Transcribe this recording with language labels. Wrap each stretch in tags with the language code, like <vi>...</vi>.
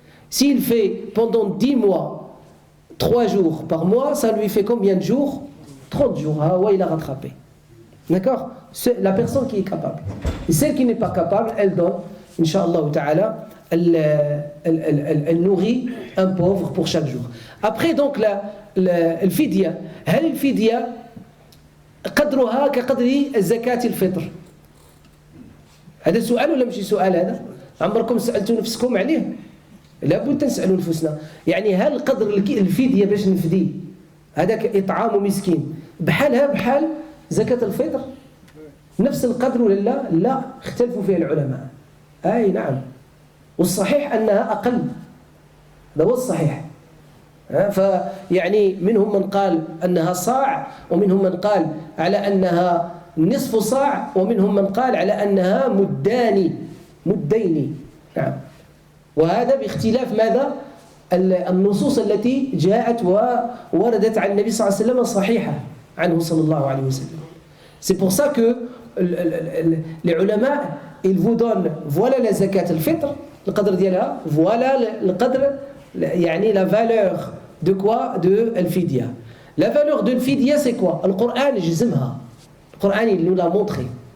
<fr>S'il fait pendant 10 mois, 3 jours par mois, ça lui fait combien de jours? 30 jours. Ah ouais, il a rattrapé. D'accord? C'est la personne qui est capable. Et celle qui n'est pas capable, elle donne, Inch'Allah ta'ala, elle nourrit un pauvre pour chaque jour. Après, donc, le fidya.</fr> <ar>هل الفدية قدرها كقدر زكاة الفطر؟ هذا سؤال ولا مش سؤال هذا؟ عمركم سألتوا نفسكم عليه؟ لابد تسألوا نفسنا. يعني هل قدر الفدية باش نفدي هذاك إطعام مسكين بحالها بحال زكاة الفطر؟ نفس القدر ولا لا؟ لا، اختلفوا فيه العلماء. أي نعم. والصحيح أنها أقل. هذا هو الصحيح. فيعني منهم من قال أنها صاع، ومنهم من قال على أنها نصف صاع، ومنهم من قال على أنها مدين. نعم. وهذا باختلاف ماذا؟ النصوص التي جاءت ووردت عن النبي صلى الله عليه وسلم صحيحة عنه صلى الله عليه وسلم.</ar> <fr>C'est pour ça que les ulama, ils vous donnent voilà la zakat al-fitr, le qadr ديالها, voilà le qadr, يعني la valeur de quoi? De al-fidya. La valeur de al-fidya c'est quoi? Le Coran جزمها. Le Coran il nous l'a montré.</fr>